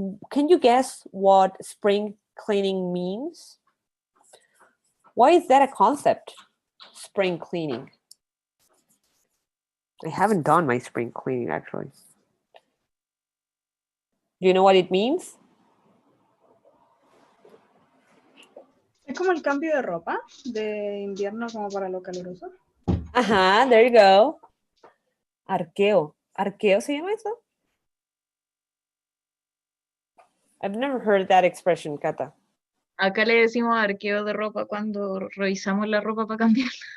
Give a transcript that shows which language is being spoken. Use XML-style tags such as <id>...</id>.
<en>Can you guess what spring cleaning means? Why is that a concept? Spring cleaning. I haven't done my spring cleaning, actually. Do you know what it means?</en> <es>Es como el cambio de ropa de invierno como para lo caluroso.</es> <en>Ajá, there you go. Arqueo.</en> <es>¿Arqueo se llama eso?</es> <en>I've never heard that expression, Cata.</en> <es>Acá le decimos arqueo de ropa cuando revisamos la ropa para cambiarla.</es>